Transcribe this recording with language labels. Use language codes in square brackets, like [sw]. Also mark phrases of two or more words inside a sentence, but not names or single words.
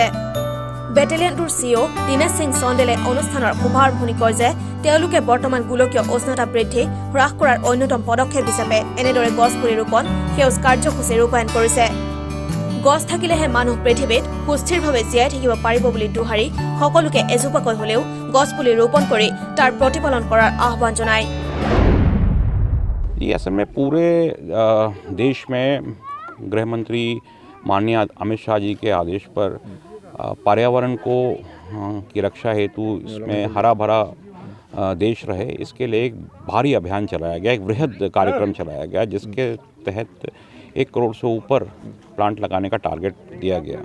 [as] বেটেলিয়নটোৰ CEO দীনেশ সিং চন্দেলে অনুষ্ঠানৰ শুভাৰম্ভণি কয় যে তেওঁলোকে বৰ্তমান গোলকীয় উষ্ণতা বৃদ্ধি হ্ৰাস কৰাৰ অন্যতম পদক্ষেপ হিচাপে এনেদৰে গছপুলি ৰোপণ সেউজ কাৰ্যসূচী ৰূপায়ণ কৰিছে। গছ থাকিলেহে মানুহ পৃথিৱীত সুস্থিৰভাৱে জীয়াই থাকিব পাৰিব বুলি দোহাৰি সকলোকে এজোপাকৈ হলেও গছপুলি ৰোপণ কৰি তাৰ প্ৰতিপালন কৰাৰ আহ্বান জনায়। [hi] ये असल में पूरे देश में गृह मंत्री माननीय अमित शाह जी के आदेश पर पर्यावरण को की रक्षा हेतु इसमें हरा भरा देश रहे, इसके लिए एक भारी अभियान चलाया गया, एक वृहद कार्यक्रम चलाया गया जिसके तहत 1 करोड़ से ऊपर प्लांट लगाने का टारगेट दिया गया।